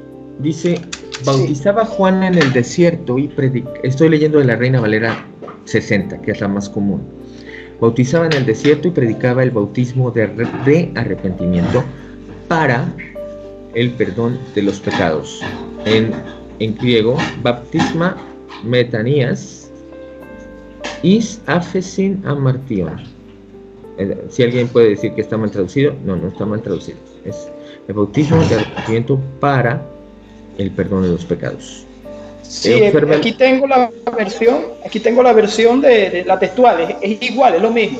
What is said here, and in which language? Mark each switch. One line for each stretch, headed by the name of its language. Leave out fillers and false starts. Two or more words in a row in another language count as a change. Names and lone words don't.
Spanish: Dice, bautizaba Juan en el desierto y predicaba. Estoy leyendo de la Reina Valera 60, que es la más común. Bautizaba en el desierto y predicaba el bautismo de arrepentimiento para el perdón de los pecados. En griego,
Greek: βάπτισμα μετανοίας εἰς ἄφεσιν ἁμαρτιῶν.
Spanish: Si alguien puede decir que está mal traducido, no está mal traducido. Es el bautismo de arrepentimiento para el perdón de los pecados. Sí, aquí tengo la versión de la textual, es igual, es lo mismo.